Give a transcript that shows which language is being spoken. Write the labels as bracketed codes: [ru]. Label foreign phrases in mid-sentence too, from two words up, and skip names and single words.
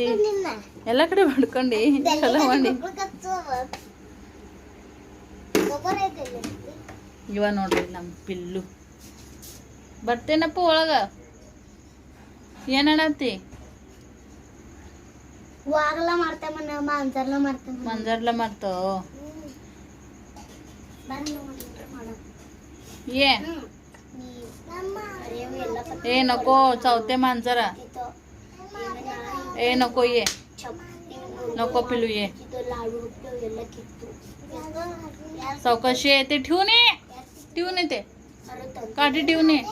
[kn] ಎಲ್ಲ ಕಡೆ ಬಡ್ಕೊಂಡು ಚಲೋ ಮಾಡಿ. ಇವ ನೋಡ್ರಿ ನಮ್ಮ ಪಿಲ್ಲು. ಬರ್ತೇನಪ್ಪ ಒಳಗ. ಏನಣತಿ? ಮಂಜರ್ಲ ಮಾಡ್ತಾವ. [mr] ए नको चावते मांजरा. ए नको ये नको पिलू ये. चौकशी आहे ते ठेवून ये ते काठी ठेवून ये.